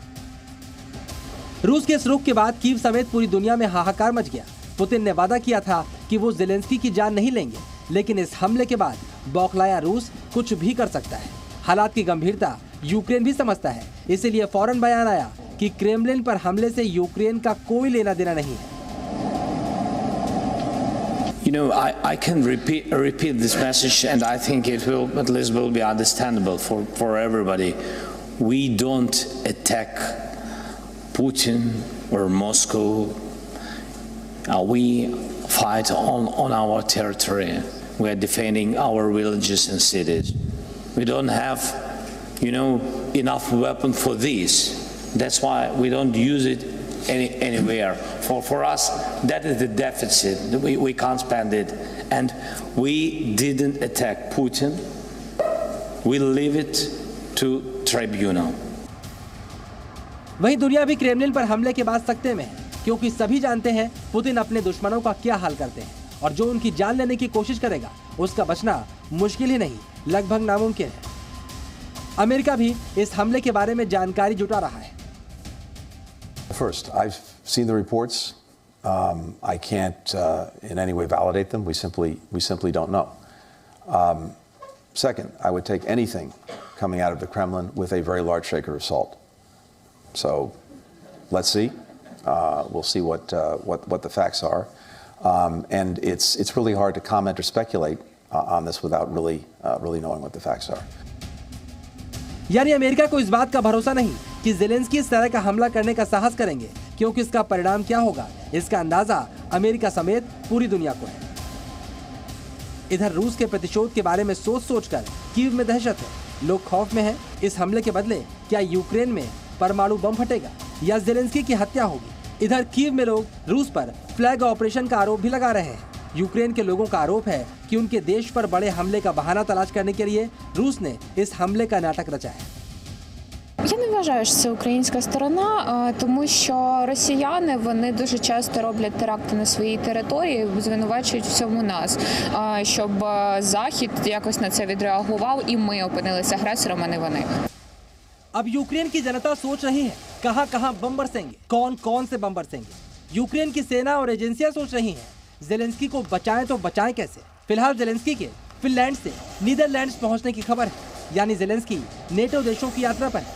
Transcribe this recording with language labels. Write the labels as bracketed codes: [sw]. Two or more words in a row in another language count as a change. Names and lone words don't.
[hi] रूस के इस रुख के बाद कीव समेत पूरी दुनिया में हाहाकार मच गया। पुतिन ने वादा किया था कि वो जेलेंस्की की जान नहीं लेंगे, लेकिन इस हमले के बाद बौखलाया रूस कुछ भी कर सकता है। हालात की गंभीरता यूक्रेन भी समझता है, इसीलिए फौरन बयान आया कि क्रेमलिन पर हमले से यूक्रेन का कोई लेना देना नहीं है। [en] You know, I can repeat this message, and I think it will at least will be understandable for everybody. We don't attack Putin or Moscow. We fight on our territory. We are defending our villages and cities. We don't have, enough weapon for this. That's why we don't use it anywhere. For us, that is the deficit. We can't spend it. And we didn't attack Putin. We leave it to tribunal. [hi] वहीं दुनिया भी क्रेमलिन पर हमले के बाद सकते में है, क्योंकि सभी जानते हैं पुतिन अपने दुश्मनों का क्या हाल करते हैं और जो उनकी जान लेने की कोशिश करेगा उसका बचना मुश्किल ही नहीं, लगभग नामुमकिन है। अमेरिका भी इस हमले के बारे में जानकारी जुटा रहा है। [en] First, I've seen the reports. I can't in any way validate them. We simply don't know. Second, I would take anything coming out of the Kremlin with a very large shaker of salt. So, let's see. We'll see what the facts are, and it's really hard to comment or speculate on this without really knowing what the facts are. [hi] यानी अमेरिका को इस बात का भरोसा नहीं कि जेलेंस्की इस तरह का हमला करने का साहस करेंगे, क्योंकि इसका परिणाम क्या होगा इसका अंदाजा अमेरिका समेत पूरी दुनिया को है। इधर रूस के प्रतिशोध के बारे में सोचकर कीव में दहशत है, लोग खौफ में हैं। इस हमले के बदले क्या यूक्रेन में परमाणु बम फटेगा? या जेलेंस्की की हत्या होगी। इधर कीव में लोग रूस पर [en] flag operation [hi] का आरोप भी लगा रहे हैं। यूक्रेन के लोगों का आरोप है कि उनके देश पर बड़े हमले का बहाना तलाश करने के लिए रूस ने इस हमले का नाटक रचा है। [uk] Я не вважаю, що це українська сторона, тому що росіяни, вони дуже часто роблять теракти на своїй території, звинувачують в цьому нас, щоб Захід якось на це відреагував і ми опинилися агресором, а не вони. [hi] अब यूक्रेन की जनता सोच रही है कहां बम बरसेंगे, कौन से बम बरसेंगे। यूक्रेन की सेना और एजेंसियां सोच रही हैं जेलेंस्की को बचाएं तो बचाएं कैसे। फिलहाल जेलेंस्की के फिनलैंड से नीदरलैंड्स पहुंचने की खबर है, यानी जेलेंस्की नेटो देशों की यात्रा पर है।